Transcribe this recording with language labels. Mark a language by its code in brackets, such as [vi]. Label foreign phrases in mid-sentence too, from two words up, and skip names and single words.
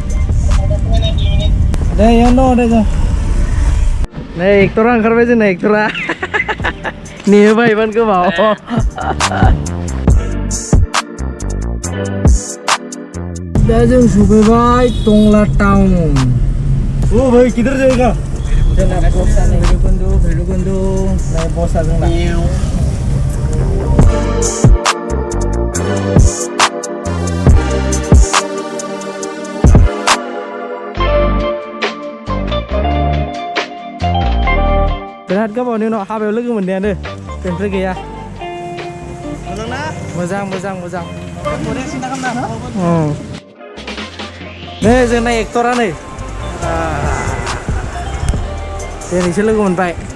[brx] दे इयावनो दं दे जों नै एक्टरा ओंखारबाय जोंना एक्टरा नेहोबाय इमान गोबाव दा जों सफैबाय टंला टाउन [hi] ओ भाई किधर जाएगा [brx] जोंना बसा नै भैरबकुंड नै बसा जोंना बिराद गोबावनि उनाव हाबायाव लोगो मोननायानो बेनिफ्राय गैया मोजां नै जोंना एक्टरा नै दिनैसो लोगो मोनबाय